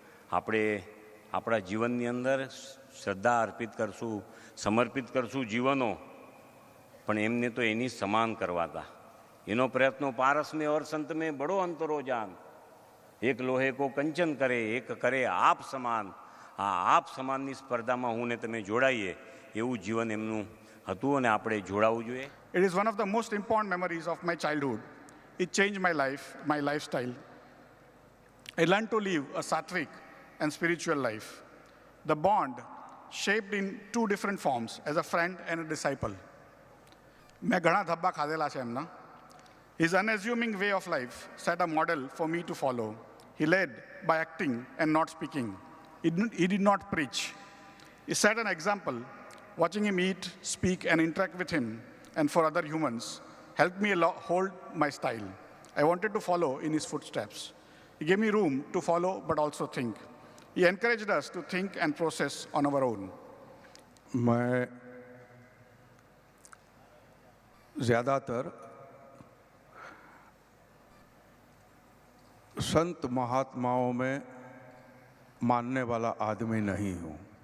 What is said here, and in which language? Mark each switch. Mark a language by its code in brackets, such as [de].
[gu] આપણે આપણા જીવનની અંદર શ્રદ્ધા અર્પિત કરશું, સમર્પિત કરશું જીવનો, પણ એમને તો એની સમાન કરવા હતા. એનો પ્રયત્નો [hi] પારસ में और संत में बड़ो अंतरो जान, એક લોહે કો કંચન કરે, એક કરે આપ સમાન. [gu] આ આપ સમાનની સ્પર્ધામાં હું ને તમે જોડાઈએ એવું જીવન એમનું હતું અને આપણે જોડાવું જોઈએ. [en] It is one of the most important memories of my childhood. It changed my life, my lifestyle. I learned to live a sattvic and spiritual life. The bond shaped in 2 different forms, as a friend and a disciple. [gu] મેં ઘણા ધબ્બા ખાધેલા છે એમના. [en] His unassuming way of life set a model for me to follow. He led by acting and not speaking. He did not preach. He set an example. Watching him eat, speak, and interact with him and for other humans helped me hold my style. I wanted to follow in his footsteps. He gave me room to follow but also think. He encouraged us to think and process on our own. [hi] मैं ज़्यादातर संत महात्माओं में मानने वाला आदमी नहीं हूँ.